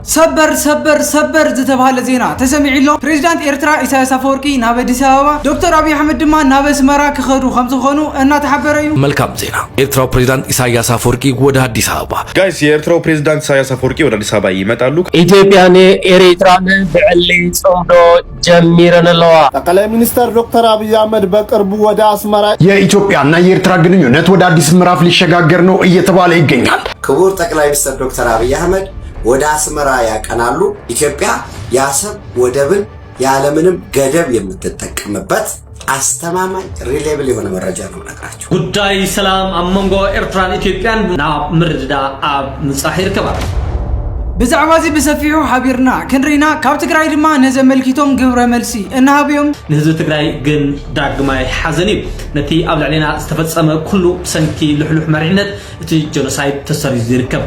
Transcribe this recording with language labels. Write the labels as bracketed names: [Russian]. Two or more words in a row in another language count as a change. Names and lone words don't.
[Tigrinya] ሰበር ዝተባለ ዜና ተሰሚዕሎ ፕሬዝዳንት ኤርትራ ኢሳያስ አፈወርቂ ናብ አዲስ አበባ ዶክተር አብይ አህመድ ድማ ናብ አስመራ ክኸዱ ከምዝኾኑ እናተሓበረ እዩ። [Amharic] መልካም ዜና ኤርትራው ፕሬዝዳንት ኢሳያስ አፈወርቂ ወደ አዲስ አበባ ጋይስ የኤርትራው ፕሬዝዳንት ኢሳያስ አፈወርቂ ወደ አዲስ አበባ ይመጣሉ። [Tigrinya] ኢትዮጵያን ኤርትራን ብዕሊ ጽምዶ ጀሚረንለዋ [Amharic] ጠቅላይ ሚኒስትር ዶክተር አብይ አህመድ በቅርቡ ወደ አስመራ የኢትዮጵያና የኤርትራ ግንኙነት ወደ አዲስ ምዕራፍ ሊሸጋገር ነው እየተባለ ይገኛል። ክቡር ጠቅላይ ሚኒስትር ዶክተር አብይ አህመድ ወደ አስመራ ያቀናሉ። ኢትዮጵያ የአሰብ ወደብን ያለምንም ገደብ የምትጠቀምበት አስተማማኝ ሪሌብል የሆነ መረጃ ነው ነግራችሁ። [Tigrinya] ጉዳይ ሰላም አመንጎ ኤርትራን ኢትዮጵያን ናብ ምርድዳ ኣብ ምጻሂር ከባቢ ብዛዕባ እዚ በሰፊሑ ሓቢርና ክንሪና ካብ ትግራይ ድማ ነዘመልኪቶም ግብረ መልሲ እናሃብዮም ንህዝቢ ትግራይ ግን ዳግማይ ሓዘን እዩ። ነቲ ኣብ ላዕሊና ዝተፈጸመ ኩሉ ሰንኪ ልሕሉሕ መሪሕነት እቲ ጀኖሳይድ ተሰሪዙ ይርከብ።